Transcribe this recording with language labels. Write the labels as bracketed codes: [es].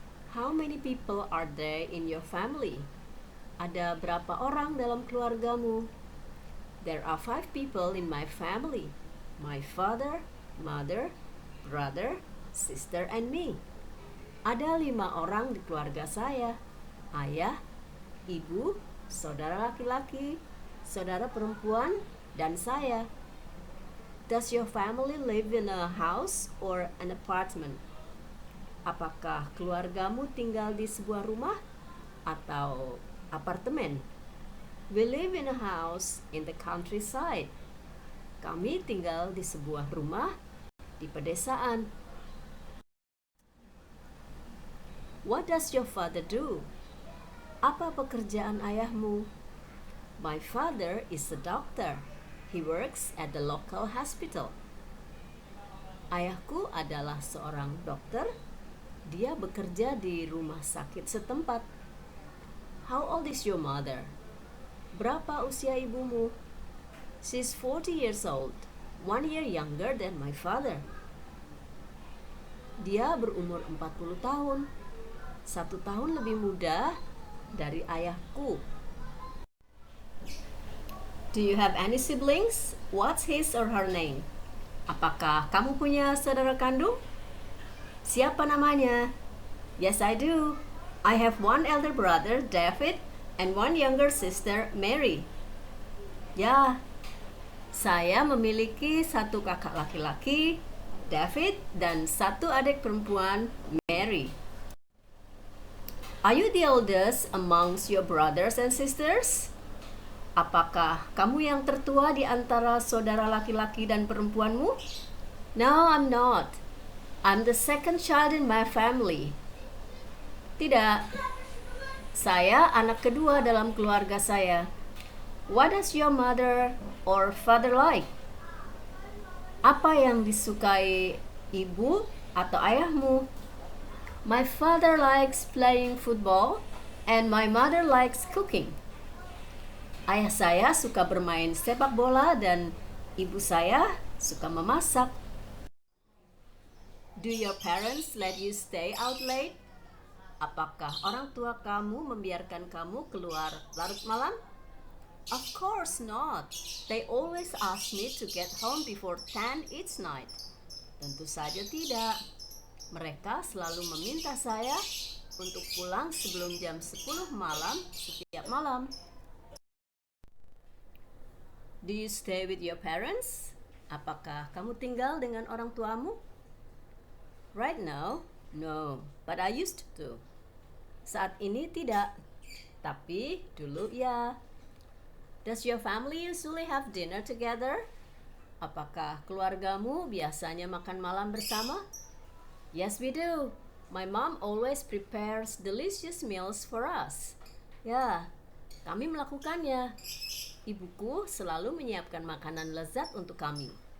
[en] How many people are there in your family? [id] Ada berapa orang dalam keluargamu? [en] There are 5 people in my family. My father, mother, brother, sister, and me. [id] Ada 5 orang di keluarga saya. Ayah, ibu, saudara laki-laki, saudara perempuan, dan saya. [en] Does your family live in a house or an apartment? [id] Apakah keluargamu tinggal di sebuah rumah atau apartemen? [en] We live in a house in the countryside. [id] Kami tinggal di sebuah rumah di pedesaan. [en] What does your father do? [id] Apa pekerjaan ayahmu? [en] My father is a doctor. He works at the local hospital. [id] Ayahku adalah seorang dokter. Dia bekerja di rumah sakit setempat. [en] How old is your mother? [id] Berapa usia ibumu? [en] She's 40 years old, 1 year younger than my father. [id] Dia berumur 40 tahun, 1 tahun lebih muda dari ayahku. [en] Do you have any siblings? What's his or her name? [id] Apakah kamu punya saudara kandung? Siapa namanya? [en] Yes, I do. I have 1 elder brother, David, and 1 younger sister, Mary. [id] Ya, saya memiliki 1 kakak laki-laki, David, dan 1 adik perempuan, Mary. [en] Are you the oldest amongst your brothers and sisters? [id] Apakah kamu yang tertua di antara saudara laki-laki dan perempuanmu? [en] No, I'm not. I'm the second child in my family. [id] Tidak. Saya anak kedua dalam keluarga saya. [en] What does your mother or father like? [id] Apa yang disukai ibu atau ayahmu? [en] My father likes playing football and my mother likes cooking. [id] Ayah saya suka bermain sepak bola dan ibu saya suka memasak. [en] Do your parents let you stay out late? [id] Apakah orang tua kamu membiarkan kamu keluar larut malam? [en] Of course not. They always ask me to get home before 10 each night. [id] Tentu saja tidak. Mereka selalu meminta saya untuk pulang sebelum jam 10 malam setiap malam. [en] Do you stay with your parents? [id] Apakah kamu tinggal dengan orang tuamu? [en] Right now, no, but I used to. [id] Saat ini tidak, tapi dulu ya. [en] Does your family usually have dinner together? [id] Apakah keluargamu biasanya makan malam bersama? [en] Yes, we do. My mom always prepares delicious meals for us. [id] Ya, kami melakukannya. Ibuku selalu menyiapkan makanan lezat untuk kami.